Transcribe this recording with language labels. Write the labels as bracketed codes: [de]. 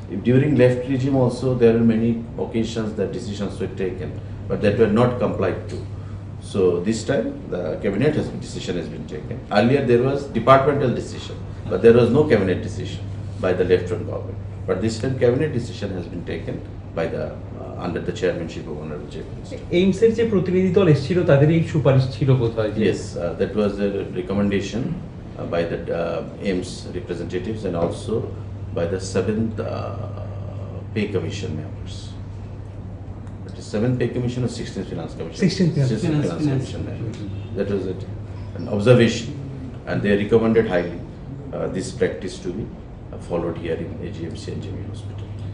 [en] During left regime also there are many occasions that decisions were taken, but that were not complied to. So this time the cabinet decision has been taken. Earlier there was departmental decision, but there was no cabinet decision by the left-wing government. But this time cabinet decision has been taken by the under the chairmanship of Honorable Chief Minister. [bn] এইমসের যে প্রতিনিধি দল এসেছিল তাদের এই সুপারিশ ছিল বোধহয় যে [en] Yes, that was a recommendation by the AIMS representatives and also by the 7th Pay Commission members. That is 7th Pay Commission or 16th Finance Commission? 16th Finance Commission members. That was an observation, and they recommended highly this practice to be followed here in AGMC and GME Hospital.